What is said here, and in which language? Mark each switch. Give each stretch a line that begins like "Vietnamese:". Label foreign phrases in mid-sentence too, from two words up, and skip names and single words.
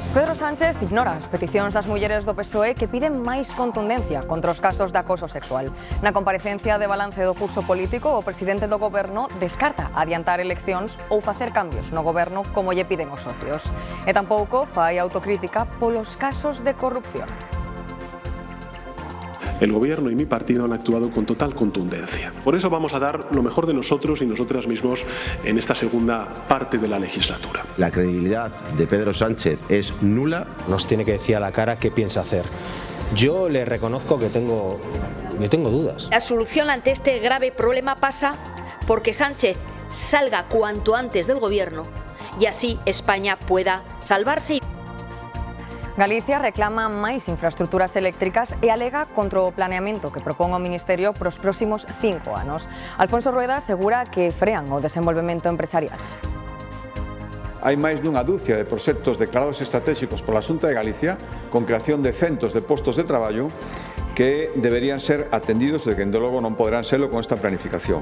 Galician: Pedro Sánchez ignora as peticións das mulleres do PSOE que piden máis contundencia contra os casos de acoso sexual. Na comparecencia de balance do curso político, o presidente do goberno descarta adiantar eleccións ou facer cambios no goberno como lle piden os socios. E tampouco fai autocrítica polos casos de corrupción.
Spanish: El gobierno y mi partido han actuado con total contundencia. Por eso vamos a dar lo mejor de nosotros y nosotras mismos en esta segunda parte de la legislatura. La credibilidad de Pedro Sánchez es nula. Nos tiene que decir a la cara qué piensa hacer. Yo le reconozco que tengo dudas. La solución ante este grave problema pasa porque Sánchez salga cuanto antes del gobierno y así España pueda salvarse.
Galician: Galicia reclama máis infraestructuras eléctricas e alega contra o planeamento que propón o Ministerio para os próximos 5 anos. Alfonso Rueda asegura que frean o desenvolvemento empresarial. Hai máis dunha dúcia de proxectos declarados estratégicos pola Xunta de Galicia con creación de centos de postos de traballo que deberían ser atendidos e que, dende logo, non poderán serlo con esta planificación.